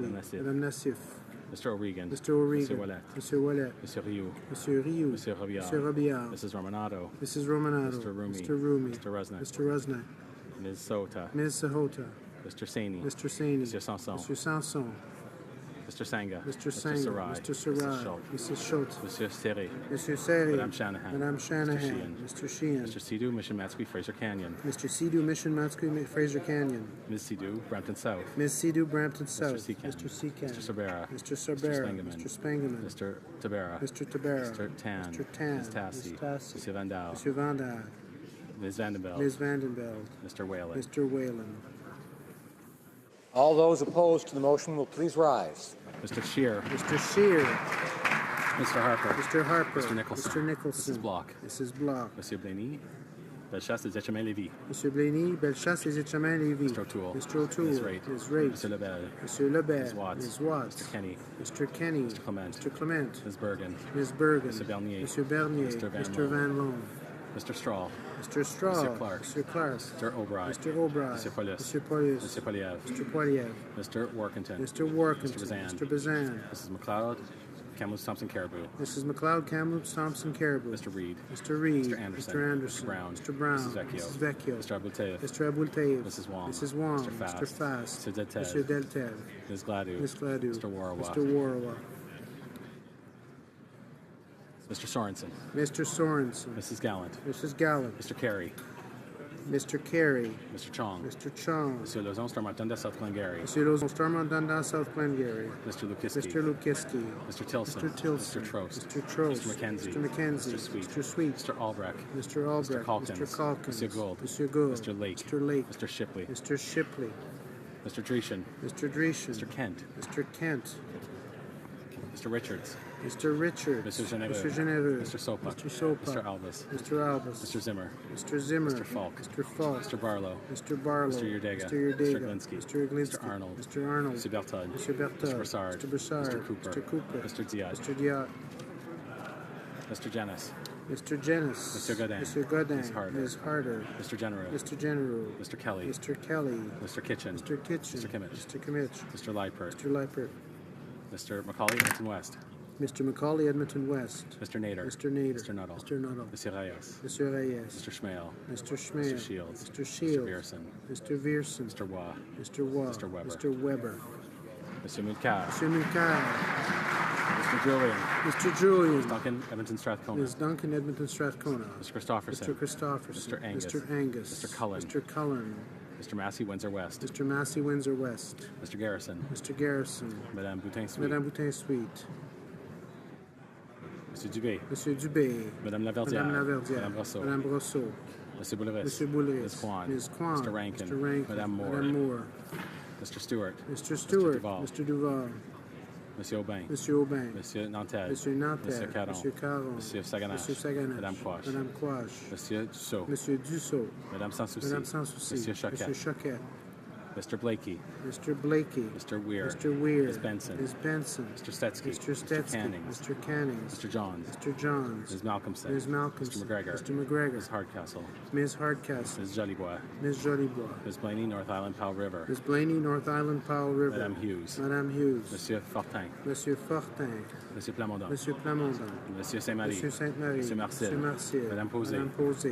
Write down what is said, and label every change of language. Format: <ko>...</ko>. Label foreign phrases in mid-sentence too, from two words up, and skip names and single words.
<en>Madame Nassif. Madame Nassif. Mr. O'Regan. Mr. O'Regan. Monsieur Ouellet. Monsieur Ouellet. Monsieur Rioux. Monsieur Rioux. Monsieur Robillard. Monsieur Robillard. Mrs. Romanato. Mrs. Romanato. Mr. Rumi. Mr. Rumi. Mr. Rusnak. Mr. Rusnak. Ms. Sota. Ms. Sahota. Mr. Saini. Mr. Saini. Monsieur Sanson. Monsieur Sanson. Mr. Sanga. Mr. Sanga. Sarai. Mr. Sarai. Mrs. Schultz. Monsieur Serré. Monsieur Serré. Madame Shanahan. Madame Shanahan. Mr. Sheehan. Mr. Sidhu, Mission Matsqui, Fraser Canyon. Mr. Sidhu, Mission Matsqui, Fraser Canyon. Ms. Sidhu, Brampton South. Ms. Sidhu, Brampton South. Mr. Seacan. Mr. Seacan. Mr. Sabera. Mr. Sabera. Mr. Mr. Spangeman. Mr. Tabera. Mr. Tabera. Mr. Tan. Mr. Tan. Ms. Tassi. Ms. Tassi. Monsieur Van Dau. Monsieur Van Dau. Ms. Vandenbeld. Ms. Vandenbeld. Mr. Whalen. Mr. Whalen. All those opposed to the motion will please rise. Mr. Scheer. Mr. Scheer. Mr. Harper. Mr. Harper. Mr. Nicholson. Mr. Nicholson. Mrs. Block. Mrs. Block. Monsieur Blaney. Bellechasse et Etchemin-Lévis. Monsieur Blaney, Bellechasse et Etchemin-Lévis. Mr. O'Toole. Mr. O'Toole. Ms. Wright. Ms. Wright. Mr. Lebel. Monsieur Lebel. Ms. Watts. Ms. Watts. Mr. Kenny. Mr. Kenny. Mr. Clement. Mr. Clement. Ms. Bergen. Ms. Bergen. Mr. Bernier. Monsieur Bernier. Mr. Van Mr. Loan. Van Loan. Mr. Straw. Mr. Straw. Monsieur Clark. Mr. Clark. Mr. O'Brien. Mr. O'Brien. Monsieur Paulus. Monsieur Paulus. Monsieur Poliev. Mr. Poiliev. Mr. Workington. Mr. Workington. Mr. Bazan. Mr. Bazan. Mrs. McLeod. Kamloops Thompson Caribou. Mrs. McLeod, Kamloops Thompson Caribou. Mr. Reed. Mr. Reed. Mr. Anderson. Mr. Anderson. Mr. Brown. Mr. Brown. Mrs. Vecchio. Mrs. Vecchio. Mr. Abultayev. Mr. Abultayev. Mrs. Wong. Mrs. Wong. Mr. Fast. Mr. Fast. Mr. Deltev. Mr. Deltev. Ms. Gladue. Ms. Gladue. Mr. Warawa. Mr. Warawa. Mr. Sorensen. Mr. Sorensen. Mrs. Gallant. Mrs. Gallant. Mr. Carey. Mr. Carey. Mr. Chong. Mr. Chong. Monsieur Lozon, Stormont, Dundas, South Glengarry. Monsieur Lozon, Stormont, Dundas, South Glengarry. Mr. Lukiski. Mr. Lukiski. Mr. Tilson. Mr. Tilson. Mr. Trost. Mr. Trost. Mr. McKenzie. Mr. McKenzie. Mr. Sweet. Mr. Sweet. Mr. Albrecht. Mr. Albrecht. Mr. Calkins. Mr. Calkins. Monsieur Gould. Monsieur Gould. Mr. Lake. Mr. Lake. Mr. Shipley. Mr. Shipley. Mr. Dreeshen. Mr. Dreeshen. Mr. Kent. Mr. Kent. Mr. Richards. Mr. Richards. Mr. Genereux. Mr. Genereux. Mr. Sopak. Mr. Sopak. Mr. Albus. Mr. Albus. Mr. Zimmer. Mr. Zimmer. Mr. Falk. Mr. Falk. Mr. Barlow. Mr. Barlow. Mr. Yerdega. Mr. Yerdega. Mr. Glinsky. Mr. Glinsky. Mr. Arnold. Mr. Arnold. Mr. Bertud. Mr. Bertud. Mr. Broussard. Mr. Broussard. Mr. Cooper. Mr. Cooper. Mr. Diat. Mr. Diat. Mr. Janis. Mr. Janis. Mr. Godin. Mr. Godin. Ms. Harder. Ms. Harder. Mr. Genereux. Mr. Genereux. Mr. Kelly. Mr. Kelly. Mr. Kitchen. Mr. Kitchen. Mr. Kimmich. Mr. Kimmich. Mr. Leipert. Mr. Leipert. Mr. Macaulay, Edmonton West. Mr. Macaulay, Edmonton West. Mr. Nader. Mr. Nader. Mr. Nuttall. Mr. Nuttall. Mr. Reyes. Mr. Reyes. Mr. Schmale. Mr. Schmale. Mr. Shields. Mr. Shields. Mr. Vierson. Mr. Vierson. Mr. Waugh. Mr. Waugh. Mr. Weber. Mr. Weber. Mr. Mulcair. Mr. Mulcair. Mr. Julian. Mr. Julian. Ms. Duncan, Edmonton Strathcona. Ms. Duncan, Edmonton Strathcona. Mr. Christopherson. Mr. Christopherson. Mr. Angus. Mr. Angus. Mr. Cullen. Mr. Cullen. Mr. Massey, Windsor West. Mr. Massey, Windsor West. Mr. Garrison. Mr. Garrison. Madame Boutin-Sweet. Madame Boutin-Sweet. Monsieur Dubé. Monsieur Dubé. Madame Laverdière. Madame Laverdière. Madame Brosseau. Madame Brosseau. Monsieur Bouleris. Monsieur Bouleris. Ms. Kwan. Ms. Kwan. Mr. Rankin. Mr. Rankin. Madame Moore. Madame Moore. Mr. Stewart. Mr. Stewart. Duval. Mr. Duval. Monsieur Aubin. Monsieur Aubin. Monsieur Nantel. Monsieur Nantel. Monsieur Caron. Monsieur Caron. Monsieur Saganache. Monsieur Saganache. Madame Quash. Madame Quash. Monsieur Dussault. Monsieur Dussault. Madame Sans Souci. Madame Sans Souci. Monsieur Choquette. Monsieur Choquette. Mr. Blakey. Mr. Blakey. Mr. Weir. Mr. Weir. Ms. Benson. Ms. Benson. Mr. Stetsky. Mr. Stetsky. Mr. Cannings. Mr. Cannings. Mr. Johns. Mr. Johns. Ms. Malcolmson. Ms. Malcolmson. Mr. McGregor. Mr. McGregor. Ms. Hardcastle. Ms. Hardcastle. Ms. Jolibois. Ms. Jolibois. Ms. Blaney, North Island, Powell River. Ms. Blaney, North Island, Powell River. Madame Hughes. Madame Hughes. Monsieur Fortin. Monsieur Fortin. Monsieur Plamondon. Monsieur Plamondon. Monsieur Saint-Marie. Monsieur Sainte-Marie. Monsieur Marcel. Monsieur Marcel. Madame Posé. Madame Posé.</en>